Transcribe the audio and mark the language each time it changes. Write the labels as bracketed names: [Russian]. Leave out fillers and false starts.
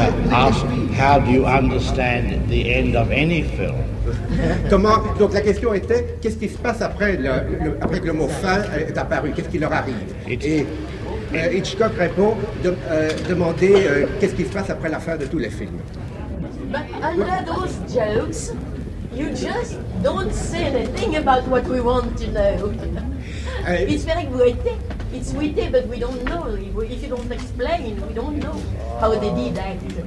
[English] Ask, how do you understand the end of any film? [French] Comment, donc la question était, qu'est-ce qui se passe après que le mot fin est apparu? Qu'est-ce qui leur arrive? Hitchcock répond, demander qu'est-ce qui se passe après la fin de tous les films. [English] But under those jokes, you just don't say anything about what we want to know. It's very witty. It's witty, but we don't know. If you don't explain, we don't know how they did that.